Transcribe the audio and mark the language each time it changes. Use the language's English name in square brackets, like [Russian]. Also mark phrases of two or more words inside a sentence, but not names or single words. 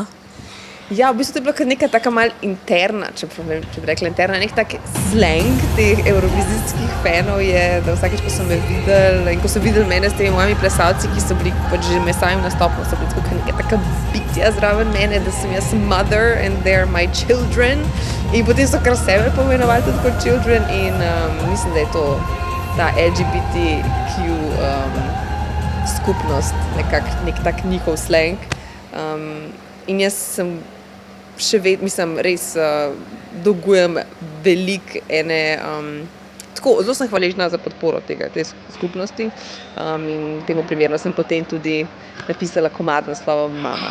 [Slovenian] Ja, v bistvu to je bila kar neka taka mal interna, če bi rekla interna, nek tak slang teh eurovizijskih fanov je, da vsakeč, ko so me videli in ko so videli mene s temi mojimi plesalci, ki so bili pač že med samim nastopom, so bili tako neka taka bitja zraven mene, da sem jaz [English] mother and they're my children. [Slovenian] In potem so kar sebe pomenovali tudi kot children in mislim, da je to ta LGBTQ skupnost, nek tak njihov slang. In jaz sem še mislim, res dolgujem veliko zelo sem hvaležna za podporo te skupnosti in temu primerno sem potem tudi napisala komad naslovom Mama.